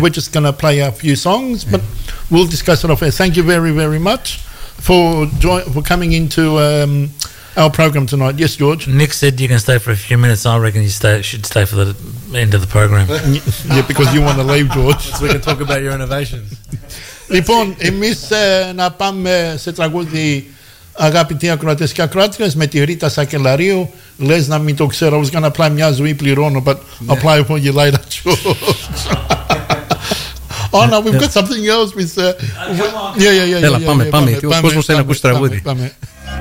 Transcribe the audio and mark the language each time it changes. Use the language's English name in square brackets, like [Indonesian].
[English] We're just going to play a few songs, but we'll discuss it off air. Thank you very, very much for coming into our program tonight. Yes, George? Nick said you can stay for a few minutes. I reckon you should stay for the end of the program. Yeah, because you want to leave, George. So we can talk about your innovations. [Greek] Λοιπόν, εμείς να πάμε σε τραγούδι, αγαπητοί ακροατές και ακροάτριες, με τη Ρίτα Σακελαρίου. Λες να μην το ξέρω. [English] I was going to play μια ζωή πληρώνω, but I'll play for you later, George. Oh, no, we've got something else. Come on. Yeah. [Greek] Έλα, πάμε. Ο κόσμος θέλει να ακούσει τραγούδι.